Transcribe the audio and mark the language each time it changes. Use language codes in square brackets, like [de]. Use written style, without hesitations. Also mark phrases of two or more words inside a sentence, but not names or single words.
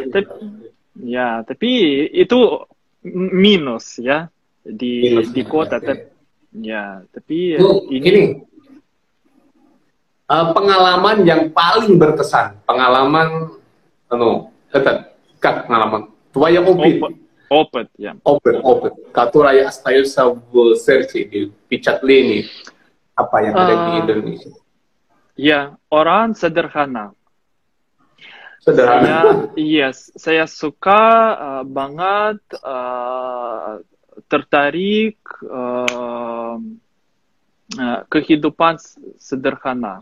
[id] Tapi itu minus ya di kota. Okay. Tapi ini pengalaman yang paling berkesan, pengalaman pengalaman твоя [ru] опыт, ya. Опыт, который остается в сердце, di впечатлении, [id] apa yang ada di Indonesia. Ya, orang sederhana. Saya suka banget tertarik kehidupan sederhana.